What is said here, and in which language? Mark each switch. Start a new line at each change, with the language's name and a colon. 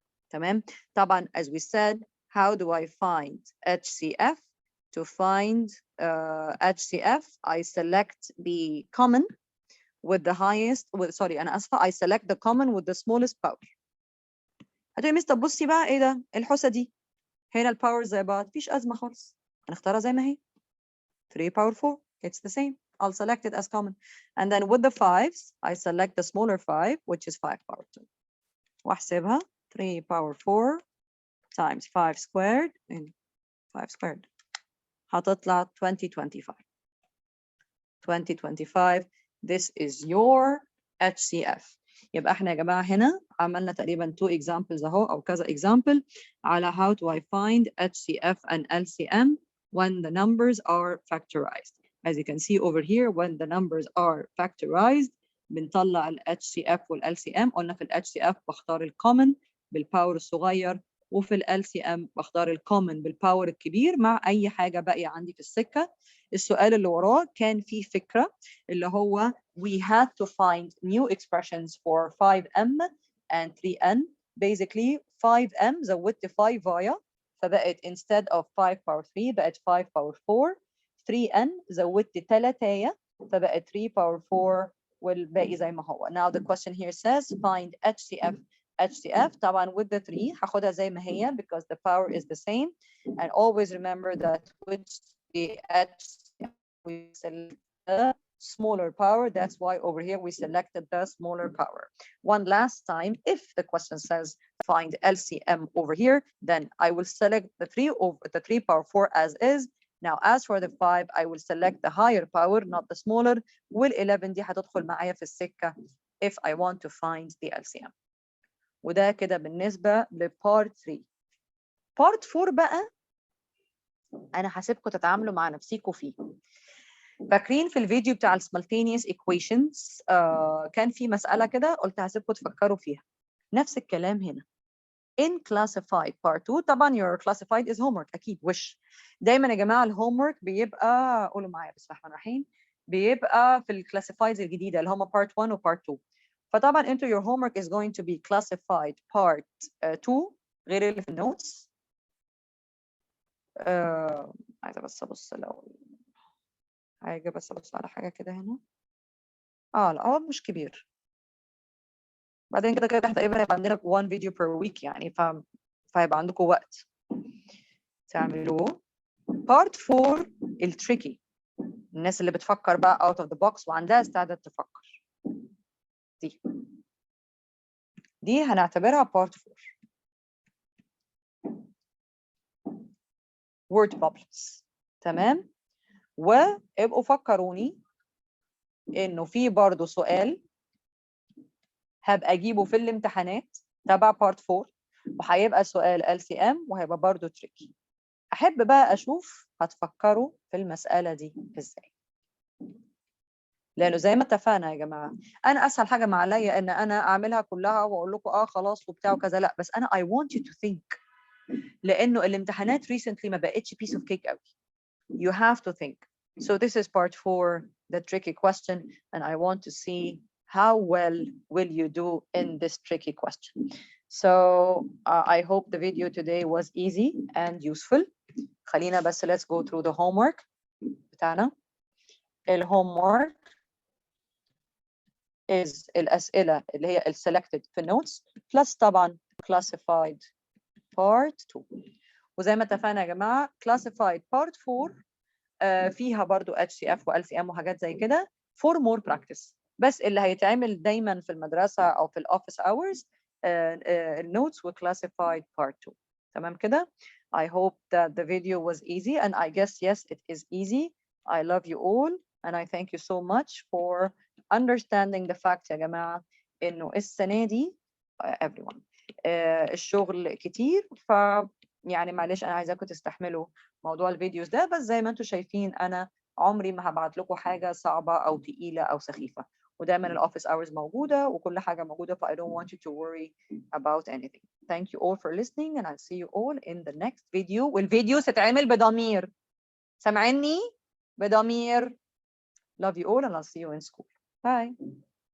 Arabic: تمام. طبعا
English: as we said, how do I find HCF? To find HCF, I select the common with the highest,
Arabic: أنا آسفة,
English: I select the common with the smallest power.
Arabic: هتقولي مستر بصي بقى إيه ده؟ الحوسة دي. هنا الباور زي بعض، مفيش أزمة خالص. هنختارها زي ما هي.
English: 3 power 4, it's the same. I'll select it as common. And then with the 5s, I select the smaller 5, which is 5 power 2.
Arabic: واحسبها
English: 3 power 4 times 5 squared in 5 squared.
Arabic: هتطلع
English: 2025. 2025, this is your HCF.
Arabic: يبقى احنا يا جماعة هنا عملنا تقريبا
English: 2 examples
Arabic: اهو أو كذا example على how do I find HCF and LCM when the numbers are factorized.
English: As you can see over here, when the numbers are factorized
Arabic: بنطلع ال HCF وال LCM. قلنا في ال HCF بختار ال common بالباور الصغير، وفي ال LCM بختار ال common بالباور الكبير مع أي حاجة باقية عندي في السكة. السؤال اللي وراه كان فيه فكرة اللي هو
English: we had to find new expressions for 5m and 3n. Basically 5m
Arabic: زودت 5 فايا فبقت
English: instead of 5 power 3 بقت 5 power 4.
Arabic: 3n زودت 3 فبقت 3 power 4 والباقي زي ما هو.
English: Now the question here says find HCF. HCF طبعا with the 3
Arabic: هاخدها زي ما هي
English: because the power is the same, and always remember that with the HCF we select the smaller power. That's why over here we selected the smaller power. One last time, if the question says find LCM over here, then I will select the 3 over the 3 power 4 as is. Now as for the 5, I will select the higher power, not the smaller.
Arabic: وال11 دي هتدخل معايا في السكة
English: if I want to find the LCM.
Arabic: وده كده بالنسبة لبارت 3. بارت 4 بقى أنا هسيبكم تتعاملوا مع نفسيكم فيه. فاكرين في الفيديو بتاع ال simultaneous equations كان في مسألة كده قلت هسيبكم تفكروا فيها. نفس الكلام هنا.
English: In classified part 2
Arabic: طبعا
English: your classified is homework
Arabic: أكيد وش. دايما يا جماعة الهومورك بيبقى قولوا معايا بسم الله الرحمن الرحيم بيبقى في الكلاسيفايدز الجديدة اللي هم part 1 و part 2. فطبعا انتوا
English: your homework is going to be classified part 2
Arabic: غير اللي في النوتس. عايزة بس أبص لو حاجة بس أبص على حاجة كده هنا. لا هو مش كبير. بعدين كده كده تقريبا هيبقى عندنا 1 فيديو per week يعني فهيبقى عندكم وقت تعملوه. part 4 التريكي، الناس اللي بتفكر بقى out of the box وعندها استعداد تفكر. دي هنعتبرها part 4 word problems. تمام. وابقوا فكروني انه في برضه سؤال هبقى اجيبه في الامتحانات تبع part 4 وهيبقى سؤال LCM وهيبقى برضه تريكي. احب بقى اشوف هتفكروا في المسألة دي ازاي، لانه زي ما اتفقنا يا جماعة انا اسهل حاجة ما عليا ان انا اعملها كلها واقول لكم خلاص وبتاع وكذا، لا بس انا
English: I want you to think،
Arabic: لانه الامتحانات recently ما بقتش
English: piece of cake
Arabic: قوي.
English: You have to think. So this is part 4, the tricky question, and I want to see how well will you do in this tricky question. So I hope the video today was easy and useful.
Arabic: خلينا بس
English: let's go through the homework
Arabic: بتاعنا. الhomework is الأسئلة اللي هي selected في notes plus طبعا classified part 2. وزي ما اتفقنا يا جماعة classified part 4 فيها برضو HCF و LCM وحاجات زي كده for more practice. بس اللي هيتعمل دايما في المدرسة أو في الoffice hours النوتس و classified part 2. تمام كده؟
English: I hope that the video was easy, and I guess yes it is easy. I love you all and I thank you so much for understanding the fact
Arabic: يا جماعة إنه السنة دي everyone الشغل كتير، ف يعني معلش أنا عايزاكم تستحملوا موضوع الفيديوز ده، بس زي ما انتم شايفين أنا عمري ما هبعت لكم حاجة صعبة أو تقيلة أو سخيفة. ودايما الأوفيس hours موجودة وكل حاجة موجودة. ف
English: I don't want you to worry about anything. Thank you all for listening and I'll see you all in the next video.
Arabic: والفيديو ستعمل بضمير. سامعيني؟ بضمير.
English: Love you all and I'll see you in school. Bye.